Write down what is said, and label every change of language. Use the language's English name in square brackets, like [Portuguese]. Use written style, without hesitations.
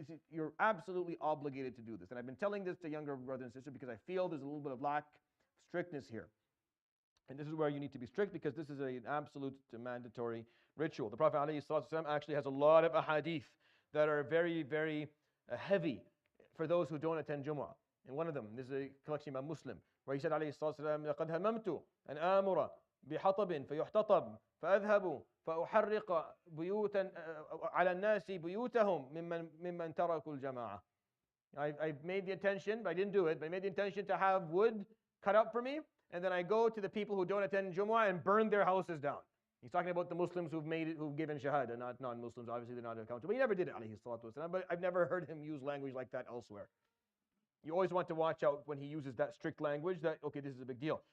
[English] You're absolutely obligated to do this. And I've been telling this to younger brothers and sisters because I feel there's a little bit of lack of strictness here. And this is where you need to be strict because this is an absolute mandatory ritual. The Prophet ﷺ actually has a lot of ahadith that are very, very heavy for those who don't attend Jumu'ah. And one of them, this is a collection by Muslim, where he said [Arabic] ﷺ, لَقَدْ هَمَمْتُ أَنْ آمُرَ بِحَطَبٍ فَيُحْتَطَبْ فَأَذْهَبُ فَأُحَرِّقَ بُيُوتًا عَلَى النَّاسِ بُيُوتَهُم مِمَّنْ تَرَكُوا الْجَمَاعَةِ. [English] I've made the intention, but I didn't do it, but I made the intention to have wood cut up for me, and then I go to the people who don't attend Jumu'ah and burn their houses down. He's talking about the Muslims who've given shahada, not non-Muslims. Obviously, they're not accountable. But he never did it, alayhi salatu wasalam. But I've never heard him use language like that elsewhere. You always want to watch out when he uses that strict language that, okay, this is a big deal.